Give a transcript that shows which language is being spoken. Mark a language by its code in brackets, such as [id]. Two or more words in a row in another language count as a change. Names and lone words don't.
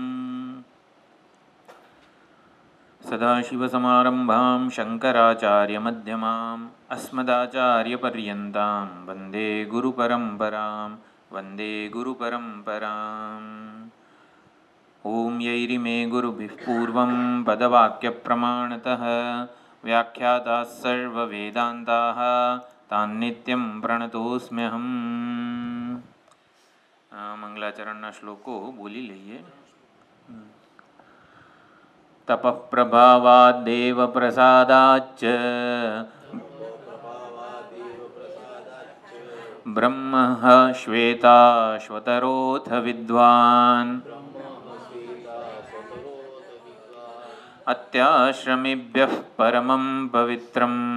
[sa] सदाशिवसमारम्भां शङ्कराचार्यमध्यमाम् अस्मदाचार्यपर्यन्तां वन्दे गुरुपरम्परां वन्दे गुरुपरम्पराम्। ॐ यैरिमे गुरुभिः पूर्वं पदवाक्यप्रमाणतः व्याख्याताः सर्ववेदान्ताः तान्नित्यं प्रणतोऽस्म्यहम्। [gu] મંગલાચરણના શ્લોકો બોલી લઈએ. [sa] તપઃ પ્રભાવાદ્દેવ પ્રસાદાચ્ચ બ્રહ્મ શ્વેતાશ્વતરોऽથ વિદ્વાન અત્યાશ્રમિભ્યઃ પરમં પવિત્રમ